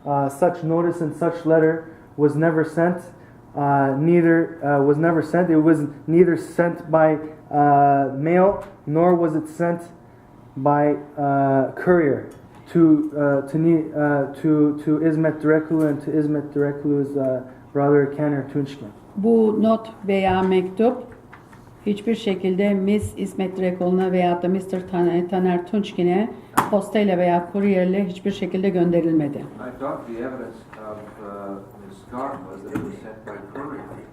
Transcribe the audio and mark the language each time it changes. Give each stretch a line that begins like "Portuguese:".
English: Such notice and such letter was never sent. Was never sent. It was neither sent by mail nor was it sent by courier to İsmet Direkoglu and to İsmet Direkoglu's brother Kemal Tunçkin.
Turkish: Bu not veya mektup hiçbir şekilde Miss İsmet Direkoglu'na veya da Mr. Taner Tunçkin'e postayla veya kuryerle hiçbir şekilde gönderilmedi.
English: I thought the evidence of Ms. Scott was that it was sent by courier.